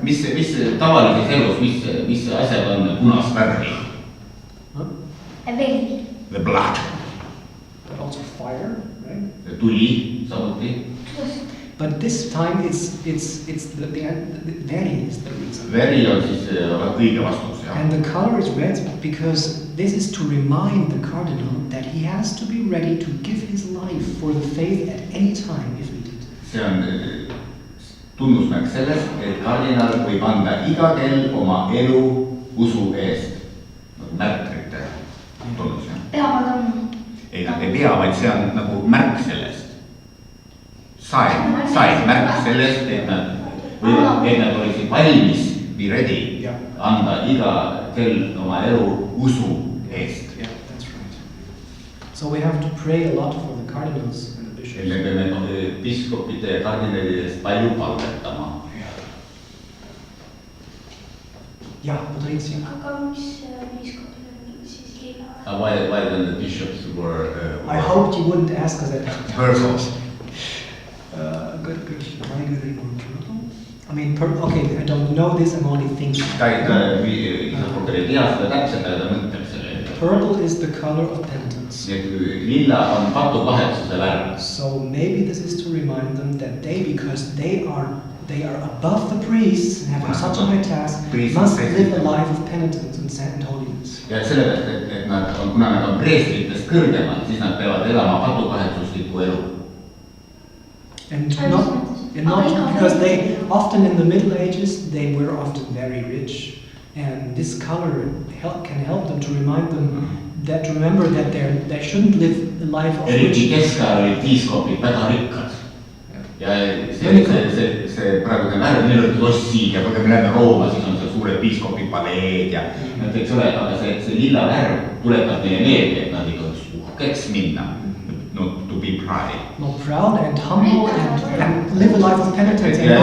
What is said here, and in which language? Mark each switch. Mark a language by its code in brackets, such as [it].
[et] Mis tavalises elus, mis asjad on punast värvi? Veri. [en] The blood. fire, right? [et] tuli samuti. [en] But this time it's the veri is the reason. [et] Veri on siis õige vastus, jah. [en] And the color is red because this is to remind the cardinal that he has to be ready to give his life for the faith at any time if needed. [et] See on tunnusmärk sellest, et kardinal võib anda iga kell oma elu usu eest. Nagu märtrite tunnus, jah. Peavad on. Ei, nad ei pea, vaid see on nagu märk sellest. Sain märk sellest, et nad oleksid valmis, [en] be ready, [et] anda iga kell oma elu usu eest. [en] Yeah, that's right. So we have to pray a lot for the cardinals and the bishops. [et] Me peame piskopite ja kardinalidest palju palvetama. Ja, Patricia. Aga mis piiskopil on siis lila? [en] Why then the bishops were... I hoped you wouldn't ask us that. Purple. Good. Why do they want purple? I mean, okay, I don't know this, I'm only thinking. [et] Ei tea seda täpselt, aga ta mõtleb selle. [en] Purple is the color of penitence. [et] Lilla on patupahetsuse värv. [en] So maybe this is to remind them that because they are above the priests and have such a high task, must live a life of penitence and holiness. [et] Ja sellepärast, et kuna nad on preestritest kõrgemad, siis nad peavad elama patukahetsuslikku elu. [en] And not because they often in the Middle Ages they were often very rich, and this color can help them to remind them that to remember that they shouldn't live a life of [et] eriti keskajal olid piiskopid väga rikkad. Ja see praegune värv, neil olid lossid ja kui me läheme Rooma, siis on seal suured piiskopi paleed ja eks ole, aga see lilla värv tuletab neile meelde, et nad ikka uhkeks minna. [en] Not to be proud. Not proud and humble and live a life of penitence.